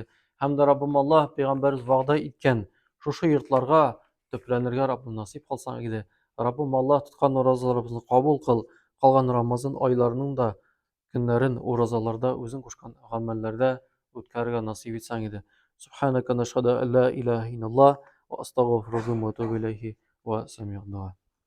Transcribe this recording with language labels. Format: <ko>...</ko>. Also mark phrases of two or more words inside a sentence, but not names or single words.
<tt>Һәм дә Раббым Аллаһ пәйгамбәрбез вәгъдә иткән шушы йортларга төпләнергә Раббым насыйп кылсаң иде. Раббым Аллаһ, тоткан уразаларыбызны кабул кыл. Калган Рамазан айларының да көннәрен уразаларда үзең кушкан гамәлләрдә үткәрергә насыйп итсәң иде.</tt> <ar>سبحانك نشهد أن لا إله إلا الله وأستغفرك وأتوب إليه وسميع الدعاء.</ar>